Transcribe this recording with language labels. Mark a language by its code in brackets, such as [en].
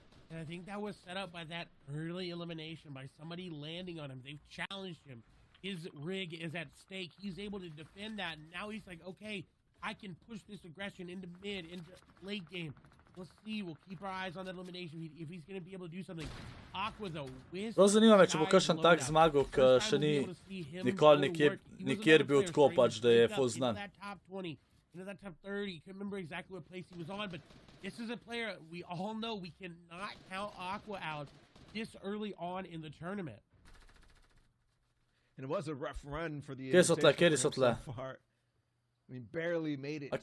[en] And I think that was set up by that early elimination, by somebody landing on him. They've challenged him. His rig is at stake. He's able to defend that. And now he's like, okay, I can push this aggression into mid, into late game. We'll see. We'll keep our eyes on that elimination if he's going to be able to do something. Aqua's a whiz. [sl] Prav zanima me, če bo kakšen tak zmagal, ki še ni nikoli nikjer bil tako pač, da je full znan. [en] Into that top 30. Can't remember exactly what place he was on, but this is a player we all know we cannot count Aqua out this early on in the tournament. And it was a rough run for the invitation so far. I mean, barely made it